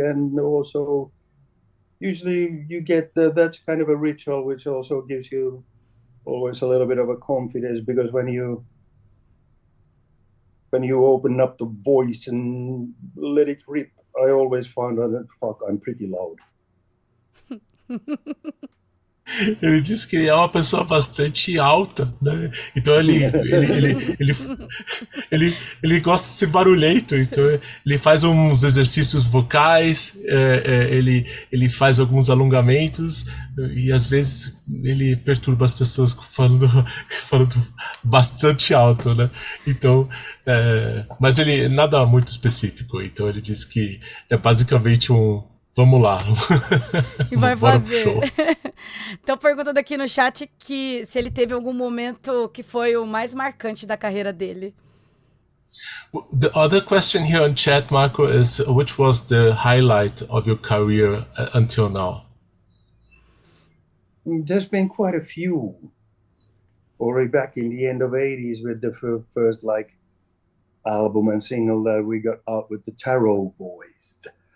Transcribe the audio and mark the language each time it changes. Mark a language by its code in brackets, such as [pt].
[en] And also, usually you get that's kind of a ritual, which also gives you always a little bit of a confidence, because when you open up the voice and let it rip, I always find that, I'm pretty loud. [pt] Ele disse que é uma pessoa bastante alta, né? Então ele gosta de ser barulhento, então ele faz uns exercícios vocais, ele faz alguns alongamentos e às vezes ele perturba as pessoas falando bastante alto, né? Então, mas ele nada muito específico, então ele disse que é basicamente vamos lá. E vai fazer. Então, perguntando aqui no chat que se ele teve algum momento que foi o mais marcante da carreira dele. [en] The other question here on chat, Marco, is which was the highlight of your career until now? There's been quite a few. Already back in the end of 80s with the first album and single that we got out with the Tarot Boys.